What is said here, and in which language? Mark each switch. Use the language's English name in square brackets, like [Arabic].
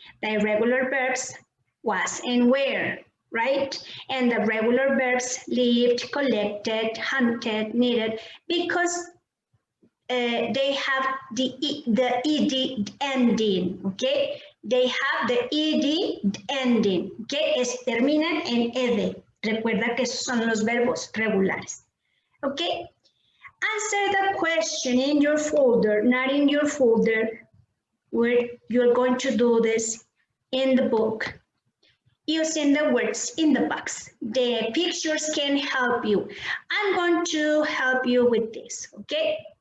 [English] The irregular verbs was and were, right? And the regular verbs lived, collected, hunted, needed, because they have the ed ending, okay? They have the ed ending, okay? [Spanish] Terminan en ed. Recuerda que esos son los verbos regulares. [English] Okay, answer the question in your folder, not in your folder, where you're going to do this in the book, using the words in the box. The pictures can help you. I'm going to help you with this, okay?